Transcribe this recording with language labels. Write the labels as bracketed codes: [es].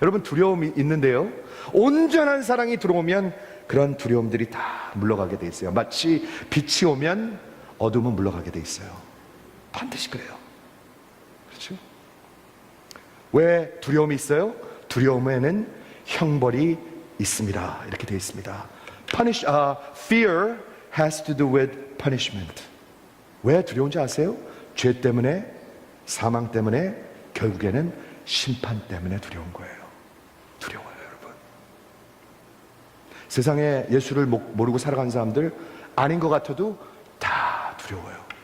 [ko] 여러분, 두려움이 있는데요, 온전한 사랑이 들어오면 그런 두려움들이 다 물러가게 되어 있어요. 마치 빛이 오면 어둠은 물러가게 되어 있어요. 반드시 그래요. 그렇죠? 왜 두려움이 있어요? 두려움에는 형벌이 있습니다. 이렇게 되어 있습니다. [en] Fear has to do with punishment. [ko] 왜 두려운지 아세요? 죄 때문에, 사망 때문에, 결국에는 심판 때문에 두려운 거예요. 두려워요, 여러분. 세상에 예수를 모르고 살아간 사람들, 아닌 것 같아도 다 두려워요.